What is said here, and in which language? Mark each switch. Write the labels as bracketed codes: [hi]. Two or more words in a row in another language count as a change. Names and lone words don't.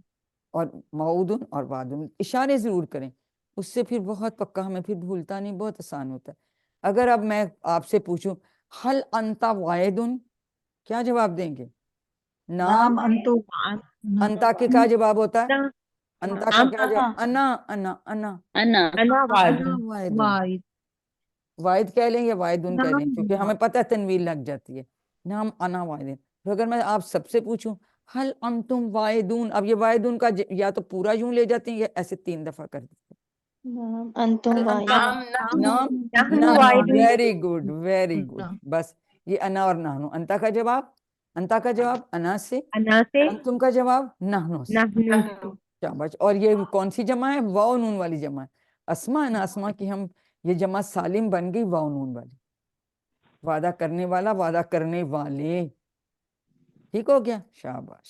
[ur] اور موعود اور واعد، اشارے ضرور کریں، اس سے پھر بہت پکا ہمیں پھر بھولتا نہیں، بہت آسان ہوتا ہے. اگر اب میں آپ سے پوچھوں, [ar] هل أنت واعد, [ur] کیا جواب دیں گے? [ar] नाम अंतु [ur] أنت کے کیا جواب ہوتا ہے? ना, أنت کا کیا جواب? [ar] أنا أنا أنا अना अना अना वादुन, वाइदुन। [ur] واعد کہہ لیں یا واعد کہہ لیں، کیونکہ ہمیں پتا ہے تنوین لگ جاتی ہے. [ar] نعم أنا واعد. [ur] تو اگر میں آپ سب سے پوچھوں, [ar] هل أنتم واعد, [ur] اب یہ واعد کا یا تو پورا یوں لے جاتے ہیں یا ایسے 3 دفعہ کر دیتے ہیں. [ar] أنتم واعد नाम नहनु नाहनु, वाइदुन। [en] very good very good. [ur] بس یہ أنا اور نحن، أنت کا جواب، أنت کا جواب أنا سے, أنا سے, أنتم کا جواب نحن سے, نحن سے. شاباش۔ اور یہ کون سی جمع ہے؟ واو نون والی جمع ہے. اسماء ہے نا، اسماء کی ہم یہ جمع سالم بن گئی واو نون والی. وعدہ کرنے والا، وعدہ کرنے والے، ٹھیک ہو گیا، شاباش.